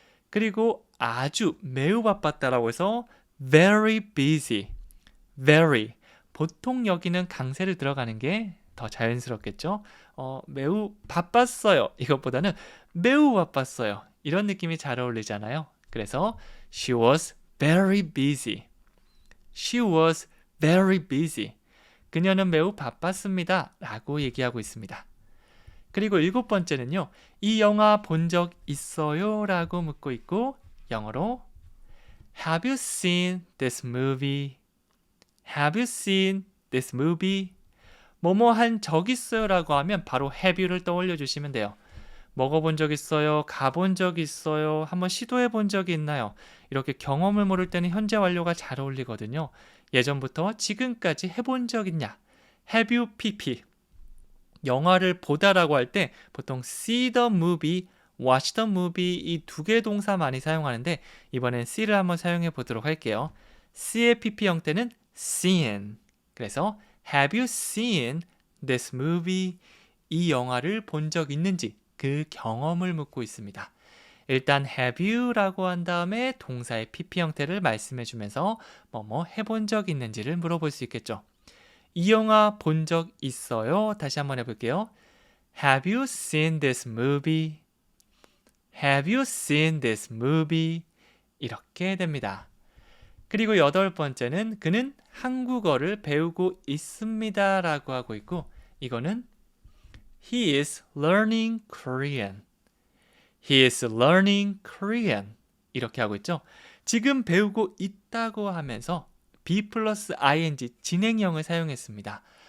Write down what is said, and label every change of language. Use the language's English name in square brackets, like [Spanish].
[Korean] 그리고 아주 매우 바빴다라고 해서 [English] very busy. very. [Korean] 보통 여기는 강세를 들어가는 게 더 자연스럽겠죠. 매우 바빴어요. 이것보다는 매우 바빴어요. 이런 느낌이 잘 어울리잖아요. 그래서 [English] she was very busy. She was very busy. [Korean] 그녀는 매우 바빴습니다. 라고 얘기하고 있습니다. 그리고 일곱 번째는요. 이 영화 본 적 있어요? 라고 묻고 있고 영어로 [English] Have you seen this movie? Have you seen this movie? [Korean] 뭐뭐 한 적 있어요? 라고 하면 바로 have you를 떠올려 주시면 돼요. 먹어본 적 있어요? 가본 적 있어요? 한번 시도해 본 적이 있나요? 이렇게 경험을 모를 때는 현재 완료가 잘 어울리거든요. 예전부터 지금까지 해본 적 있냐? [English] Have you pp. [Korean] 영화를 보다라고 할 때 보통 [English] see the movie, watch the movie [Korean] 이 두 개 동사 많이 사용하는데 이번엔 see를 한번 사용해 보도록 할게요. [English] see의 pp 형태는 seen. [Korean] 그래서 [English] Have you seen this movie? [Korean] 이 영화를 본 적 있는지 그 경험을 묻고 있습니다. 일단 have you라고 한 다음에 동사의 pp 형태를 말씀해 주면서 뭐뭐 해본 적 있는지를 물어볼 수 있겠죠. 이 영화 본 적 있어요? 다시 한번 해볼게요. [English] Have you seen this movie? Have you seen this movie? [Korean] 이렇게 됩니다. 그리고 여덟 번째는 그는 한국어를 배우고 있습니다 라고 하고 있고, 이거는 [English] He is learning Korean. He is learning Korean. [Korean] 이렇게 하고 있죠. 지금 배우고 있다고 하면서 be 플러스 ing 진행형을 사용했습니다.